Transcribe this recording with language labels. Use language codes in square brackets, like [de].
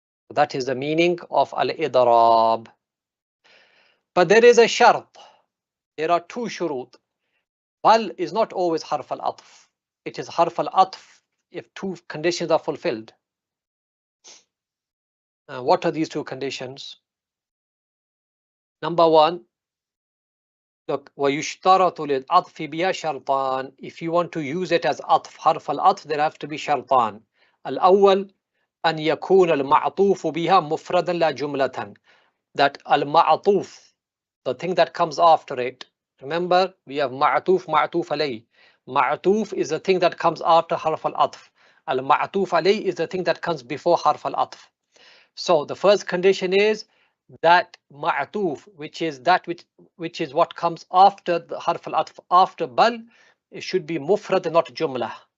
[en] That is the meaning of al-idrab. But there is a shart. There are two shurut. Bal is not always harf al-atf. It is harf al-atf if two conditions are fulfilled. What are these two conditions? Number one, look, [ar] وَيُشْتَرَطُ لِلْأَطْفِ بِهَا شَرْطَانِ. [en] If you want to use it as atf, harf al-atf, there have to be shartan. [ar] Al-awwal, أن يكون المعطوف بها مفردا لا جملة. [en] That al-ma'atuf, the thing that comes after it. Remember, we have ma'atuf, ma'atuf alayh. Ma'atuf is the thing that comes after harf al-atf. Al-ma'atuf alayh is the thing that comes before harf al-atf. So the first condition is that ma'atuf, which is that which is what comes after the harf al-atf, after bal, it should be mufrad, not jumlah.